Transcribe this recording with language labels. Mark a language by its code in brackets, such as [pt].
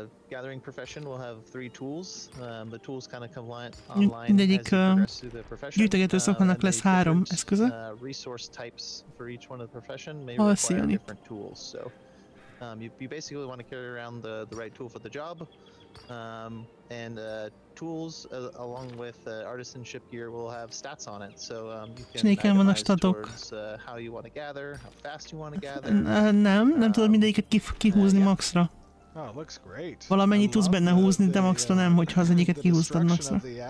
[en] gathering profession will have 3 tools. The tools kind of come online as you progress through the profession. [hu] Gyűjtögetőszaknak lesz 3 eszköze. [en] Resource types for each one of the profession may require different tools. So You basically want to carry around the right tool for the job, and tools along with artisanship gear will have stats on it, so you can itemize towards how you want to gather, how fast you want to gather. [hu] Nem tudod mindegyiket kihúzni maxra. [en] Oh, looks great. [hu] Valamennyit tudsz benne húzni, de maxra nem, hogyha az egyiket kihúztad maxra.